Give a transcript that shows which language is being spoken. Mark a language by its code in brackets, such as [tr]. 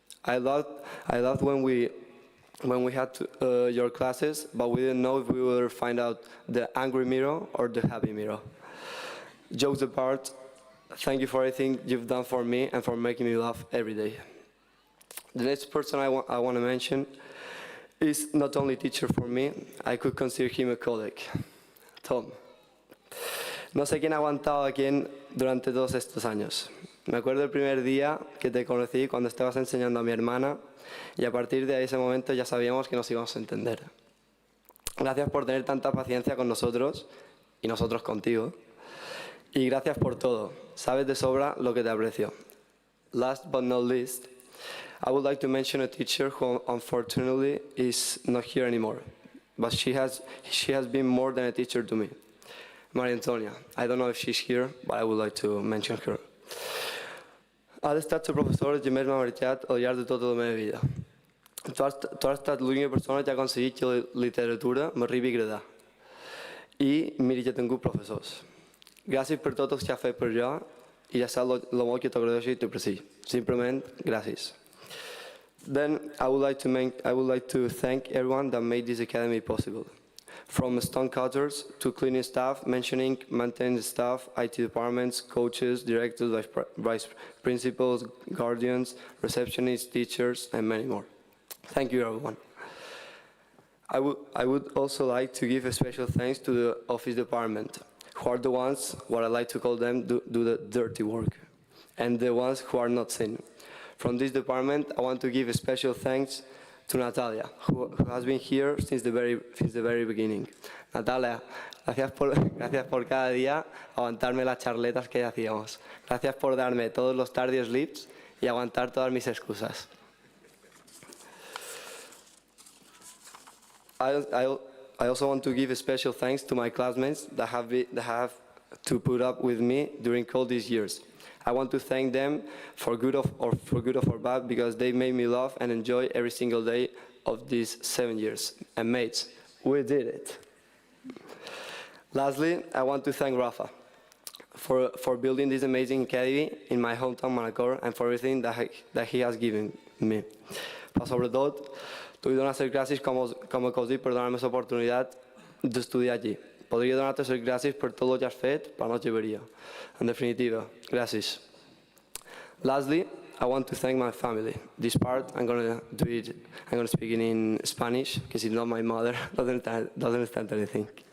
[en] I loved when we had your classes, but we didn't know if we would find out the angry Miro or the happy Miro. Jokes apart, thank you for everything you've done for me and for making me laugh every day. The next person I want to mention is not only a teacher for me, I could consider him a colleague, Tom. [es] No sé quién ha aguantado a quién durante todos estos años. Me acuerdo el primer día que te conocí cuando estabas enseñando a mi hermana y a partir de ese momento ya sabíamos que nos íbamos a entender. Gracias por tener tanta paciencia con nosotros y nosotros contigo. Y gracias por todo. Sabes de sobra lo que te aprecio. [en] Last but not least, I would like to mention a teacher who unfortunately is not here anymore. But she has been more than a teacher to me. Maria Antonia. I don't know if she's here, but I would like to mention her. [ca] Ha estat el professor que més m'ha marcat al llarg de tota la meva vida. Tu has estat l'única persona que ha aconseguit que la literatura m'arribi a agradar. I mira que he tingut professors. Gràcies per tot el que has fet per jo i ja saps el molt que t'agraeixo i t'aprecio. Simplement, gràcies. [en] Then I would like to thank everyone that made this academy possible. From stone cutters to cleaning staff, mentioning maintenance staff, IT departments, coaches, directors, vice principals, guardians, receptionists, teachers, and many more. Thank you, everyone. I would also like to give a special thanks to the office department, who are the ones, what I like to call them, do the dirty work, and the ones who are not seen. From this department, I want to give a special thanks to Natalia, who has been here since the very beginning. [es] Natalia, gracias por cada día aguantarme las charletas que hacíamos. Gracias por darme todos los tardy sleeps y aguantar todas mis excusas. [en] I also want to give a special thanks to my classmates that have to put up with me during all these years. I want to thank them for good or bad, because they made me laugh and enjoy every single day of these 7 years. And mates, we did it. Lastly, I want to thank Rafa for building this amazing academy in my hometown, Manacor, and for everything that he has given me. [ca] Però sobretot, t'vull donar les gràcies com a cosí per donar-me l'oportunitat d'estudiar allí. Podria donar-te les gràcies per tot el que has fet, però no llevaria. En definitiva, gràcies. [en] Lastly, I want to thank my family. This part, I'm going to speak in Spanish, because it's not my mother, doesn't understand anything.